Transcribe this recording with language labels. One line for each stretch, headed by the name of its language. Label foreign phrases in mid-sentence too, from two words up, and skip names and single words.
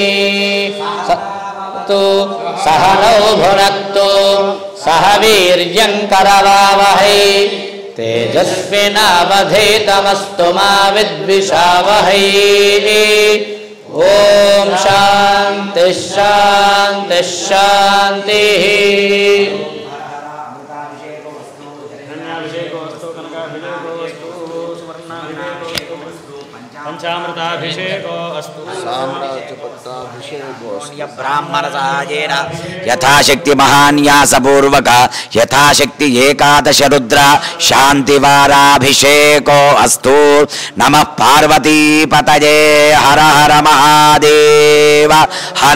Sanskrit: सह नौ भुनक्तु सह वीर्यं करवावहै तेजस्विनावधीतमस्तु मा विद्विषावहै ॐ शान्ति शान्ति शान्तिः धन्याभिषेकोऽस्तु कनकाभिषेकोऽस्तु सुवर्णाभिषेकोऽस्तु పంచామృతాభిషేకో అస్తు బ్రాహ్మణసహాయేన యథాశక్తి మహాన్యాసపూర్వక యథాశక్తి ఏకాదశ రుద్ర శాంతివారాభిషేకో అస్తు. నమః పార్వతీపతయే హర హర మహాదేవ హర.